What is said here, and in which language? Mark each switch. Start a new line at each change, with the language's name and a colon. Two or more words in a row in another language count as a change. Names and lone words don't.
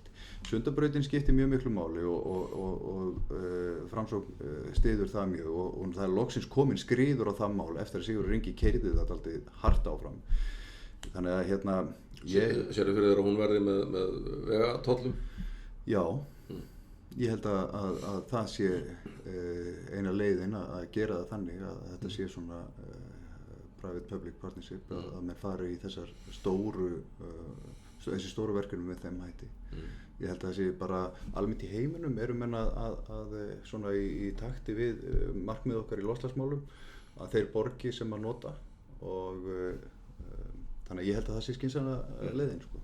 Icelandic: Sundabrautin skiptir mjög miklu máli og Framsókn styður það mjög og það er loksins komin skriður á það mál eftir að Sigurður Ingi keyrði það dálítið hart áfram. Þannig að Sérðu fyrir þér að hún verði með vegatollum? Já, ég held að það sé eina leiðin að gera það þannig að þetta sé svona
English: private-public partnership
Icelandic: að menn fari í þessi stóru verkefni með þeim hætti. Ég held að það sé bara almennt í heiminum eru menn að svona í takti við markmið okkar í loftslagsmálum að þeir borgi sem að nota og þannig að ég held að það sé skynsamlega leiðin sko.